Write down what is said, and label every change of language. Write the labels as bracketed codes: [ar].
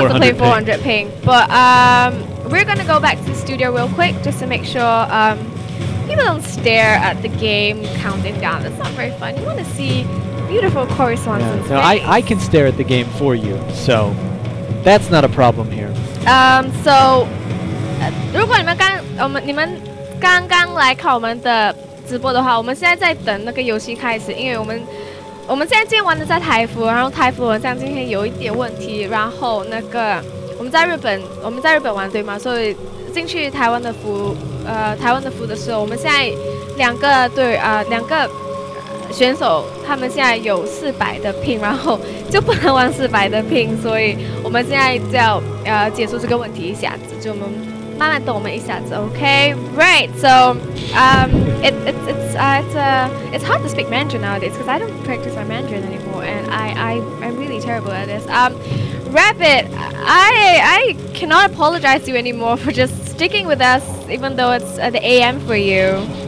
[en] Yeah, nobody wants to play 400 ping. But we're gonna go back to the studio real quick just to make sure people don't stare at the game counting down. That's not very fun. You want to see beautiful correspondence. No, I can stare at the game for you, so that's not a problem here. [zh] So 如果你们刚刚来看我们的直播的话，我们现在在等那个游戏开始，因为我们现在今天玩的在台服，然后台服好像今天有一点问题，然后那个我们在日本玩对吗？所以进去台湾的服的时候，我们现在两个选手他们现在有400的ping，然后就不能玩400的ping，所以我们现在就要解除这个问题一下子，就我们慢慢等我们一下子 ，OK? [en] Right. So it's hard to speak Mandarin nowadays because I don't practice my Mandarin anymore, and I'm really terrible at this. Rapid, I cannot apologize to you anymore for just sticking with us, even though it's the AM for you.